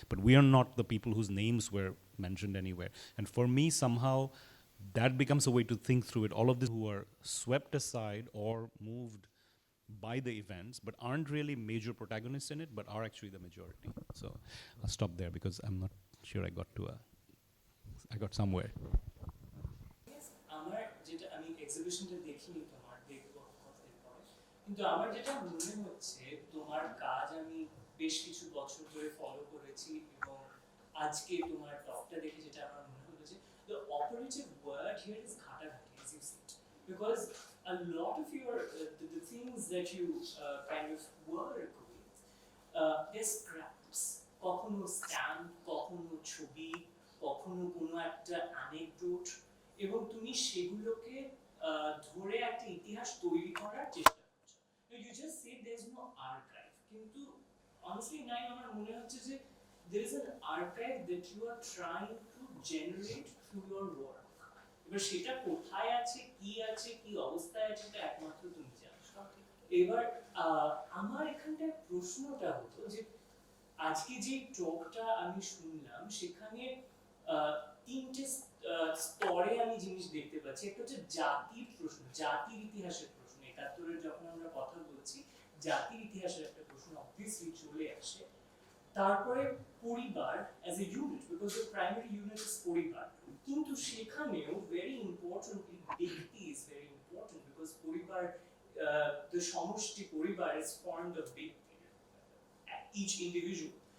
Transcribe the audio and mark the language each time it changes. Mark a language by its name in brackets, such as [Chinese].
[English] But we are not the people whose names were mentioned anywhere. And for me, somehow, that becomes a way to think through it. All of these who are swept aside or moved by the events, but aren't really major protagonists in it, but are actually the majority. So I'll stop there because I'm not sure I got somewhere. [Bangla] আমার যেটা আমি এক্সিবিশনটা দেখিনি তোমার, দেখবো কতদিন পরে, কিন্তু আমার যেটা মনে হচ্ছে তোমার কাজ আমি বেশ কিছু বছর ধরে ফলো করেছি, এবং আজকে তোমার টকটা দেখে যেটা আমার মনে হলো যে [English] the operative word here is ঘাটাঘাটি, as you said, because a lot of your the things that you kind of work with, they're scraps, [Bangla] কখনো স্ট্যাম্প, কখনো ছবি, কখনো কোনো একটা অ্যানেকডোট, এবং তুমি সেগুলোকে ধরে একটা ইতিহাস তৈরি করার চেষ্টা করছো। [English] You just said there's no archive, [Bangla] কিন্তু [English] honestly [Bangla] নাই, আমার মনে হচ্ছে যে [English] there is an archive that you are trying to generate through your work. [Bangla] এবার সেটা কোথায় আছে, কি অবস্থায় আছে, সেটা একমাত্র তুমি জানো। এবার আমার এখানটায় প্রশ্নটা হতো যে আজকে যে টকটা আমি শুনলাম সেখানে 3টে স্তরে আমি জিনিস দেখতে পাচ্ছি। একটা হচ্ছে জাতির প্রশ্ন, জাতির ইতিহাসের প্রশ্ন। 71-এর যখন আমরা কথা বলছি, জাতির ইতিহাসের একটা প্রশ্ন অবভিয়াসলি চলে আসে। তারপরে পরিবার [English] as a unit, because the primary unit is পরিবার, [Bangla] কিন্তু সেখানেও [English] very importantly ব্যক্তি is very important, because পরিবার, [Bangla] the সমষ্টি পরিবার [English] is formed of ব্যক্তি, each individual.